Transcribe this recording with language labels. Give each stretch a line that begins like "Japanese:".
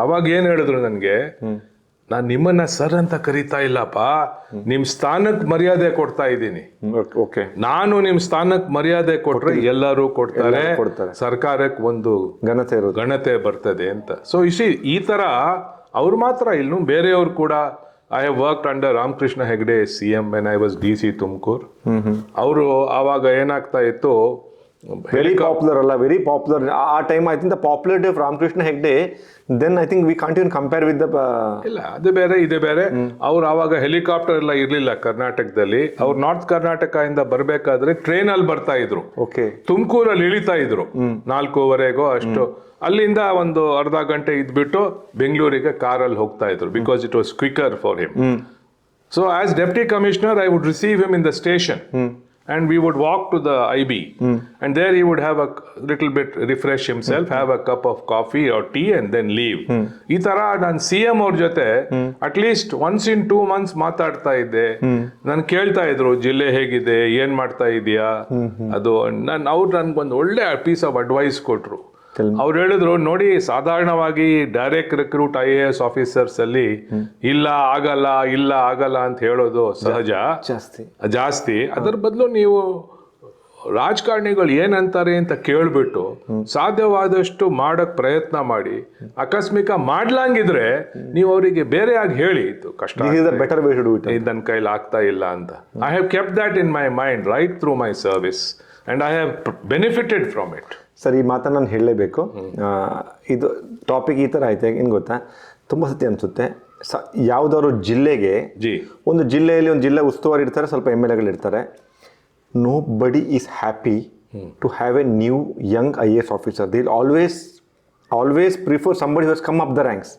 Kannada: ಅವಾಗ ಏನ್ ಹೇಳಿದ್ರು ನನ್ಗೆ, ನಾನ್ ನಿಮ್ಮನ್ನ ಸರ್ ಅಂತ ಕರಿತಾ ಇಲ್ಲಪ್ಪ, ನಿಮ್ ಸ್ಥಾನಕ್ ಮರ್ಯಾದೆ ಕೊಡ್ತಾ ಇದ್ದೀನಿ. ನಾನು ನಿಮ್ ಸ್ಥಾನಕ್ ಮರ್ಯಾದೆ ಕೊಟ್ರೆ ಎಲ್ಲರೂ ಕೊಡ್ತಾರೆ, ಸರ್ಕಾರಕ್ಕೆ ಒಂದು ಘನತೆ ಬರ್ತದೆ ಅಂತ. ಸೊ ಈ ತರ ಅವ್ರು ಮಾತ್ರ ಇನ್ನು ಬೇರೆಯವ್ರು ಕೂಡ.
English: I have worked under Ramkrishna Hegde CM when I was DC Tumakuru.
Kannada: ಅವರು ಆವಾಗ ಏನಾಗ್ತಾ ಇತ್ತು,
English: Very popular ಅಲ್ಲ, very popular ಆ time. I think the popularity of Ramakrishna Hegde, then I think we can't even compare with the.
Kannada: ಇಲ್ಲ, ಅದು ಬೇರೆ ಇದೆ ಬೇರೆ. ಅವ್ರು ಆವಾಗ ಹೆಲಿಕಾಪ್ಟರ್ ಎಲ್ಲ ಇರ್ಲಿಲ್ಲ ಕರ್ನಾಟಕದಲ್ಲಿ. ಅವ್ರು ನಾರ್ತ್ ಕರ್ನಾಟಕ ಇಂದ ಬರ್ಬೇಕಾದ್ರೆ ಟ್ರೈನ್ ಅಲ್ಲಿ ಬರ್ತಾ ಇದ್ರು. ತುಮಕೂರಲ್ಲಿ ಇಳಿತಾ ಇದ್ರು 4:15 ಅಷ್ಟು. ಅಲ್ಲಿಂದ ಒಂದು ಅರ್ಧ ಗಂಟೆ ಇದ್ಬಿಟ್ಟು ಬೆಂಗಳೂರಿಗೆ ಕಾರಲ್ಲಿ ಹೋಗ್ತಾ ಇದ್ರು,
English: Because it was quicker for him. So as deputy commissioner I would receive him in the station and we would walk to the IB and there he would have a little bit refresh himself, have a cup of coffee or tea and then leave.
Kannada: ಈ ತರ ನಾನು CM ಅವ್ರ ಜೊತೆ
English: at least once in 2 months
Kannada: ಮಾತಾಡ್ತಾ ಇದ್ದೆ. ನಾನು ಕೇಳ್ತಾ ಇದ್ರು, ಜಿಲ್ಲೆ ಹೇಗಿದೆ, ಏನ್ ಮಾಡ್ತಾ ಇದೀಯಾ, ಅದು ಅವ್ರು ನನ್ಗೊಂದು ಒಳ್ಳೆ ಪೀಸ್ ಆಫ್ ಅಡ್ವೈಸ್ ಕೊಟ್ರು. ಅವ್ರು ಹೇಳಿದ್ರು ನೋಡಿ, ಸಾಧಾರಣವಾಗಿ ಡೈರೆಕ್ಟ್ ರಿಕ್ರೂಟ್ IAS ಆಫೀಸರ್ಸ್ ಅಲ್ಲಿ ಇಲ್ಲ ಆಗಲ್ಲ ಅಂತ ಹೇಳೋದು ಸಹಜ, ಜಾಸ್ತಿ. ಅದರ ಬದಲು ನೀವು ರಾಜಕಾರಣಿಗಳು ಏನಂತಾರೆ ಅಂತ ಕೇಳ್ಬಿಟ್ಟು ಸಾಧ್ಯವಾದಷ್ಟು ಮಾಡಕ್ ಪ್ರಯತ್ನ ಮಾಡಿ, ಆಕಸ್ಮಿಕ ಮಾಡ್ಲಂಗಿದ್ರೆ ನೀವು ಅವರಿಗೆ ಬೇರೆ ಆಗಿ ಹೇಳಿ, ಇದು ಕಷ್ಟ, ನನ್ನ ಕೈಲಿ ಆಗ್ತಾ ಇಲ್ಲ ಅಂತ.
English: I have kept that in my mind right through my service and I have benefited from it.
Kannada: Sir, ಈ ಮಾತನ್ನು ನಾನು ಹೇಳಲೇಬೇಕು. ಇದು ಟಾಪಿಕ್ ಈ ಥರ ಆಯ್ತು, ಏನು ಗೊತ್ತಾ, ತುಂಬ ಸತಿ ಅನಿಸುತ್ತೆ, ಯಾವುದಾದ್ರು ಜಿಲ್ಲೆಗೆ ಒಂದು ಜಿಲ್ಲೆಯಲ್ಲಿ ಒಂದು ಜಿಲ್ಲೆ ಉಸ್ತುವಾರಿ ಇರ್ತಾರೆ, ಸ್ವಲ್ಪ MLAಗಳು ಇರ್ತಾರೆ.
English: Nobody is happy to have a new young IAS officer. They'll always prefer somebody who has come up the ranks.